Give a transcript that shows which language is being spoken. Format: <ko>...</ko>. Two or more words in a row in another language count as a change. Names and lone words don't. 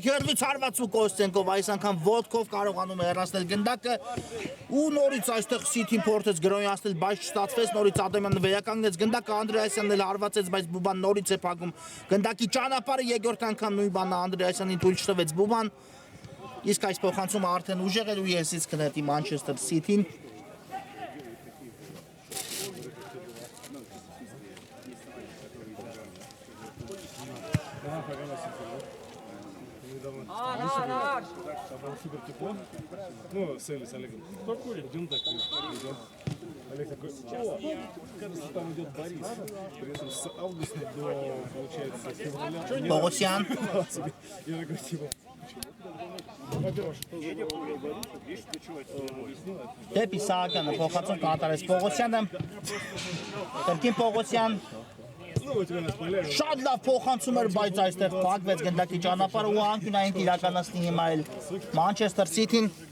<hy>հերվից հարվածու Կոստենկով այս անգամ ոտքով կարողանում է հեռացնել գնդակը ու նորից այստեղ Սիթին փորձեց գրոյացնել բայց չստացվեց նորից Ադամյանը վերականգնեց գնդակը Անդրեասյանն էլ հարվածեց բայց Բուբան նորից է փակում գնդակի ճանապարհը երկրորդ անգամ նույն բանը Անդրեասյանին թույլ չտվեց Բուբան իսկ այս փոխանցումը արդեն ուժեղ էր ու եսից կնետի Մանչեսթեր Սիթին</hy> <ru>Супер тепло. Ну, с Олегом. Кто курит? Идем так. Идем. Олег такой, кажется, там идет Борис. При этом с августа до, получается, февраля. Погосян. Я такой, типа,</ru> <hy>Դեպի Սահակյանը փոխանցում կատարեց Պողոսյանը Կրկին Պողոսյան Շատ լավ փոխանցում էր բայց այստեղ փակվեց գնդակի ճանապարհը ու անկյունային իրականացնի հիմա էլ Մանչեսթեր Սիթին</hy>